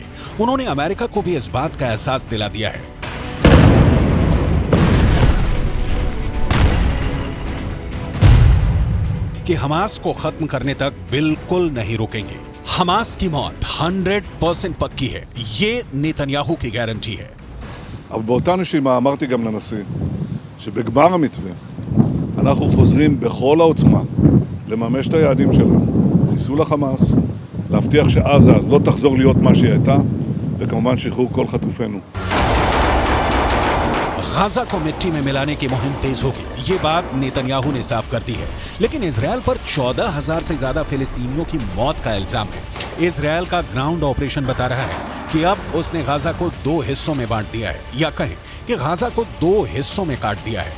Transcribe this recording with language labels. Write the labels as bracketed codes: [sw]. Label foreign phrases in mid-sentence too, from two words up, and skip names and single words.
[hi] उन्होंने अमेरिका को भी इस बात का एहसास दिला दिया है। कि हमास को खत्म करने तक बिल्कुल नहीं रुकेंगे। हमास की मौत 100% पक्की है, ये नेतन्याहू की गारंटी है। [he] אבל באותה נשימה אמרתי גם לנשיא שבגמר המתווה אנחנו חוזרים בכל העוצמה לממש את היעדים שלנו, חיסול החמאס, להבטיח שעזה לא תחזור להיות מה שהיא הייתה, וכמובן שחרור כל חטופינו. [hi] गाजा को मिट्टी में मिलाने की मुहिम तेज होगी, ये बात नेतन्याहू ने साफ कर दी है। लेकिन इजरायल पर 14,000 से ज्यादा फिलिस्तीनियों की मौत का इल्जाम है। इजरायल का [en] ground operation [hi] बता रहा है कि अब उसने गाजा को 2 हिस्सों में बांट दिया है, या कहें कि गाजा को 2 हिस्सों में काट दिया है।